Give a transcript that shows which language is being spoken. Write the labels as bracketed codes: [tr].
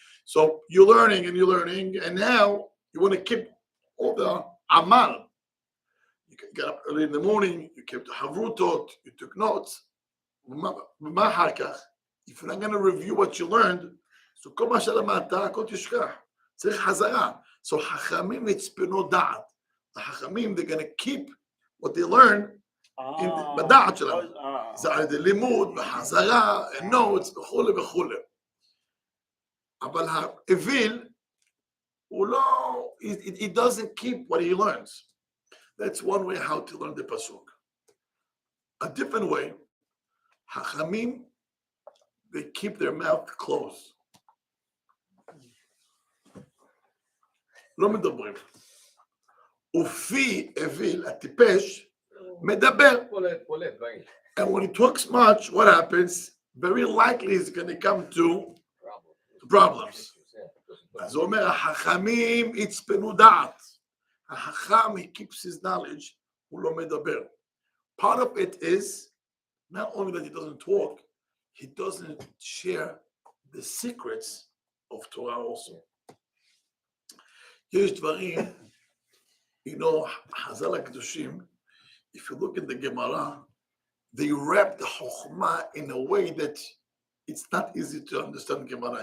[en] So you're learning, and now you want to keep all the amal. You get up early in the morning, you kept the havrutot, you took notes. If you're not going to review what you learned, so [he] כל מה שלמדת, הכל תשכח. צריך חזרה. So חכמים יצפנו דעת. [en] The חכמים, they're going to keep what they learn [he] בדעת שלהם. זה על ידי לימוד, בחזרה, notes, וכו'. אבל האוויל, [en] he doesn't keep what he learns. That's one way how to learn the pasuk. A different way, hachamim, they keep their mouth closed. [he] לא מדברים. ופי אוויל, הטיפש, מדבר. [en] And when he talks much, what happens? Very likely he's going to come to problems. [he] אז הוא אומר, החכמים יצפנו דעת. [en] החכם, he keeps his knowledge, [he] הוא לא מדבר. [en] Part of it is, not only that he doesn't talk, he doesn't share the secrets of Torah also. [he] יש דברים, חז"ל הקדושים, [en] if you look at the Gemara, they wrap the Chokhmah in a way that it's not easy to understand Gemara.